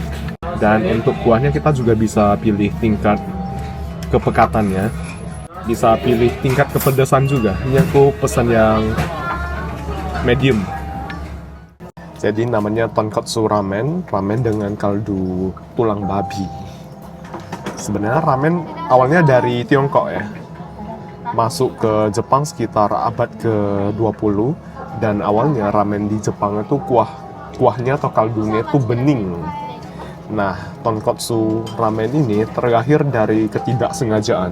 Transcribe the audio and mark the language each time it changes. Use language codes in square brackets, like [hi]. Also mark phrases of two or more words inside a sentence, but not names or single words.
[id] Dan untuk kuahnya kita juga bisa pilih tingkat kepekatannya, bisa pilih tingkat kepedasan juga. Ini aku pesan yang medium. Jadi namanya tonkotsu ramen, ramen dengan kaldu tulang babi. Sebenarnya ramen awalnya dari Tiongkok ya. Masuk ke Jepang sekitar abad ke-20, dan awalnya ramen di Jepang itu kuahnya atau kaldunya itu bening. Nah, tonkotsu ramen ini terlahir dari ketidaksengajaan.